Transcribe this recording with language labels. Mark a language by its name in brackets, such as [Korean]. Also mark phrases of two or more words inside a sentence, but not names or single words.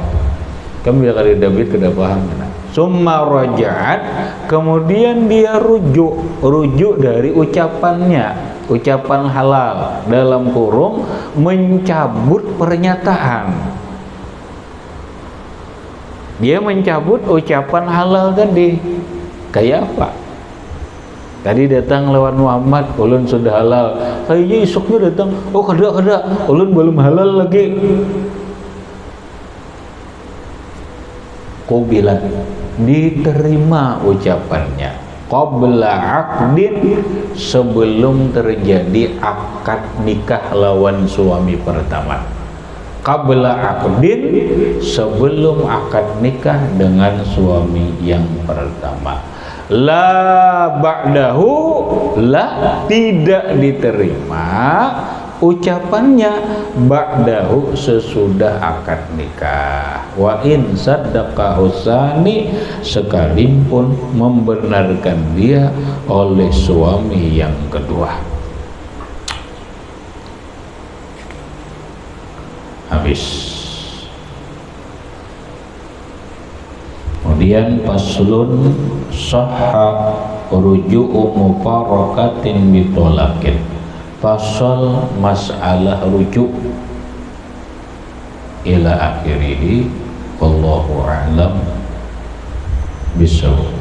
[Banjar] Kamu bisa kali didabit kada paham. [Arabic] ثم راجعت, [Indonesian] kemudian dia rujuk dari ucapannya, ucapan halal dalam kurung mencabut pernyataan. Dia mencabut ucapan halal tadi. Kayak apa? Tadi datang lawan Muhammad, ulun sudah halal. Kayaknya esoknya datang, oh kada, ulun belum halal lagi. Kau bilang diterima ucapannya [Arabic] قبل عقد, [Indonesian] sebelum terjadi akad nikah lawan suami pertama. [Arabic] قبل عقد, [Indonesian] sebelum akad nikah dengan suami yang pertama. [Arabic] لا بعده, [Indonesian] la tidak diterima ucapannya ba'dahu, sesudah akad nikah. [Arabic] وإن صدق الثاني, [Indonesian] sekalipun membenarkan dia oleh suami yang kedua. Habis. [Arabic] Kemudian فصل صح رجوع مفارقة بطلاق. [Indonesian] Fasal masalah rujuk [Arabic] إلى آخره. والله أعلم بالصواب.